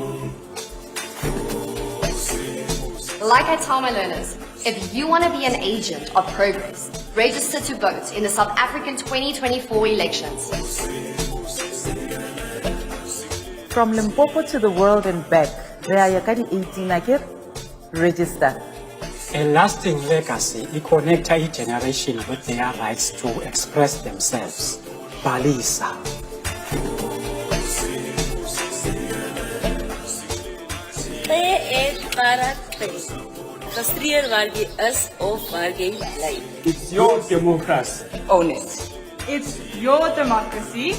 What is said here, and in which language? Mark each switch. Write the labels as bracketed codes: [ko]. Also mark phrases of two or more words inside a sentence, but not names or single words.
[en] Like I tell my learners, if you want to be an agent of progress, register to vote in the South African 2024 elections. From Limpopo to the world and back, [nso] re a ya ka di-18 akere, [en] register. A lasting legacy, it connects a generation with their rights to express themselves. Balisa. [af] Gestudeer waar jy is of waar jy bly. [en] It's your democracy. Own it. It's your democracy.